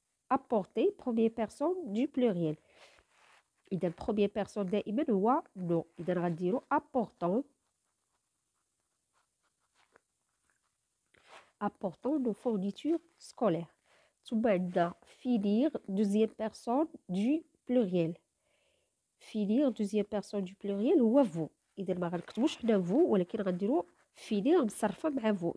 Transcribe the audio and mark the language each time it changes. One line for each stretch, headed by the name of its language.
French: apporter première personne du pluriel.
Arabic: إذا première personne دائما هو نو. إذا غنديروا
French: apportons nos fournitures scolaires.
Arabic: ثم عندنا
French: finir deuxième personne du pluriel. finir deuxième personne du pluriel هو vous.
Arabic: إذا ما غنكتبوش حنا vous، ولكن غنديروا finir مصرفة مع vous.